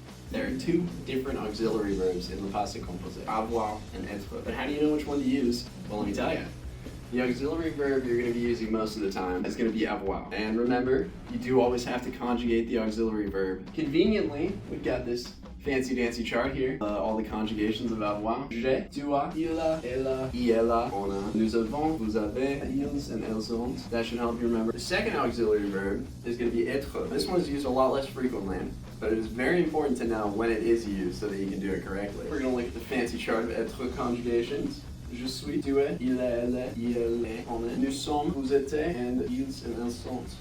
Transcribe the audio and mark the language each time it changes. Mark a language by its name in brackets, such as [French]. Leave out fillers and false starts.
[English] There are two different auxiliary verbs in le passé composé, avoir and être. But how do you know which one to use? Well, let me tell you. The auxiliary verb you're going to be using most of the time is going to be avoir. And remember, you do always have to conjugate the auxiliary verb. Conveniently, we've got this fancy-dancy chart here. All the conjugations of avoir. [French] J'ai, tu as, il a, elle a, il a, on a, nous avons, vous avez, ils and elles ont. [English] That should help you remember. The second auxiliary verb is going to be être. This one is used a lot less frequently, but it is very important to know when it is used so that you can do it correctly. We're going to look at the fancy chart of être conjugations. [French] Je suis, tu es, il est, elle est, il est, on est, nous sommes, vous êtes, and ils and elles sont.